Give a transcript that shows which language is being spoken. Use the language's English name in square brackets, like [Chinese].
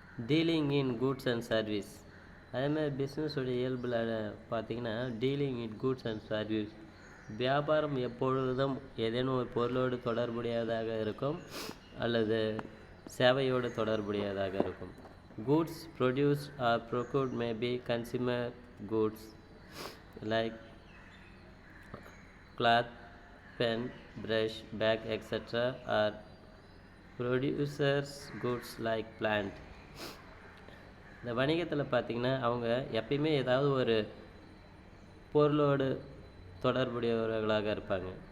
[English] Dealing in goods and service. [Tamil] அதேமாதிரி பிஸ்னஸுடைய இயல்பில் பார்த்திங்கன்னா dealing in goods and service, வியாபாரம் எப்பொழுதும் ஏதேனும் ஒரு பொருளோடு தொடர்புடையதாக இருக்கும் அல்லது சேவையோடு தொடர்புடையதாக இருக்கும். [English] Goods produced or procured may be consumer goods like cloth, pen, brush, bag, etc. are producers goods like plant. [Tamil] இந்த வணிகத்தில் பார்த்திங்கன்னா அவங்க எப்பயுமே ஏதாவது ஒரு பொருளோடு தொடர்புடையவர்களாக இருப்பாங்க.